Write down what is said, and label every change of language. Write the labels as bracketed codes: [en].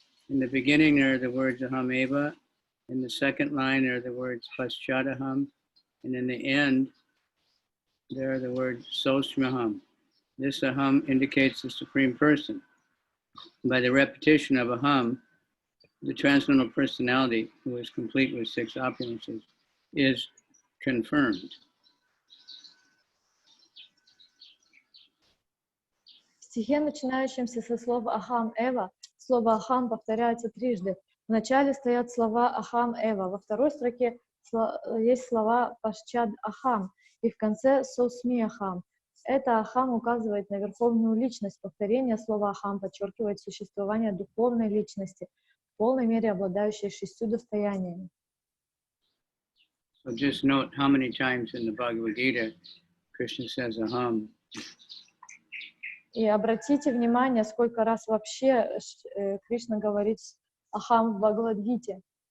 [en] In the beginning there are the words aham eva, in the second line there are the words paschadaham, and in the end there are the words sosmaham. This aham indicates the Supreme Person. By the repetition of aham, the transcendental personality, who is complete with 6 opulences, is confirmed. [ru] В стихе, начинающемся со слова «Ахам Эва», слово «Ахам» повторяется трижды. В начале стоят слова «Ахам Эва», во второй строке есть слова «Пашчад Ахам», и в конце «Сосми Ахам». Это «Ахам» указывает на верховную личность. Повторение слова «Ахам» подчеркивает существование духовной личности, в полной мере обладающей 6 достояниями. [en] So just note how many times in the Bhagavad Gita Krishna says aham. [ru] И обратите внимание, сколько раз вообще Кришна говорит «Ахам» в Бхагавад-гите.